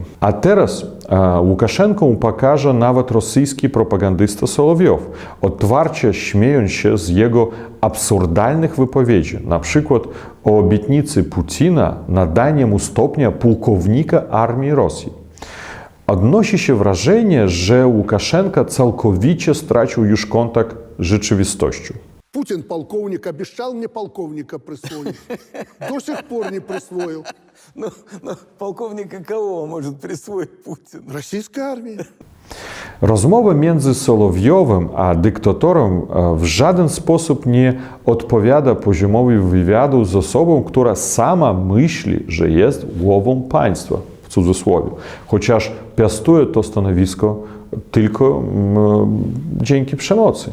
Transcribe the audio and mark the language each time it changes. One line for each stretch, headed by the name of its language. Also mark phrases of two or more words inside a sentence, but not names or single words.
Polish: A teraz Łukaszenką pokaże nawet rosyjski propagandysta Solowiow, otwarcie śmiejąc się z jego absurdalnych wypowiedzi, na przykład o obietnicy Putina nadania mu stopnia pułkownika armii Rosji. Odnosi się wrażenie, że Łukaszenko całkowicie stracił już kontakt z rzeczywistością.
Russian: Путин полковник обещал мне полковника присвоить. До сих пор не присвоил. Но полковника кого может присвоить Путин? Российская армия.
Polish: Rozmowa między Solowiowem a dyktatorem w żaden sposób nie odpowiada poziomowi wywiadu z osobą, która sama myśli, że jest głową państwa, w cudzysłowie, chociaż piastuje to stanowisko tylko dzięki przemocy.